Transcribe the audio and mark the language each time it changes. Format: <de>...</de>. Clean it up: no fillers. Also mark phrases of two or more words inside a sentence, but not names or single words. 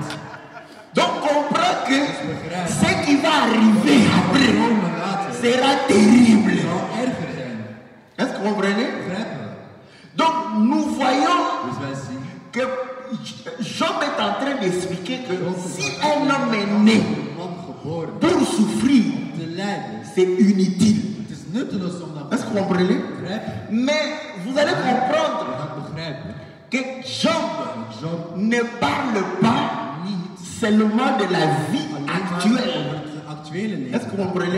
<fr>Donc, comprends que ce qui va arriver après</fr> <nl>Komen later</nl> <fr>sera terrible.</fr> <nl>zal erger zijn.</nl> <fr>Est-ce que vous comprenez?</fr> <nl>Begrijpen we?</nl> <fr>Donc, nous voyons</fr> <nl>Dus wij zien</nl> <fr>que Job est en train d'expliquer que si un homme est né pour souffrir, c'est inutile. Est-ce que vous comprenez? Mais vous allez comprendre que Job ne parle pas seulement de la vie actuelle. Est-ce que vous comprenez?</fr>